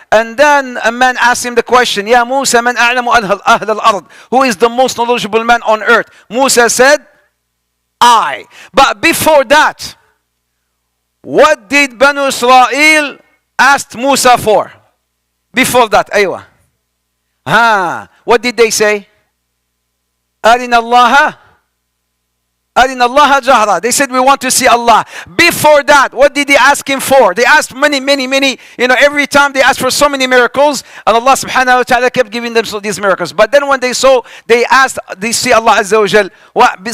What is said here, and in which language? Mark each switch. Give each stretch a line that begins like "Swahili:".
English: And then a man asked him the question, Ya Musa,
Arabic: مَنْ أَعْلَمُ أَهْلَ الْأَرْضِ.
English: Who is the most knowledgeable man on earth? Musa said, I. But before that, what did Banu Israel ask Musa for? Before that,
Arabic: أيوة.
English: What did they say?
Arabic: أَرِنَ اللَّهَ jahra.
English: They said, we want to see Allah. Before that, what did they ask him for? They asked many. Every time they asked for so many miracles, and Allah subhanahu wa ta'ala kept giving them these miracles. But then when they saw, they asked, they see Allah azza wa jal.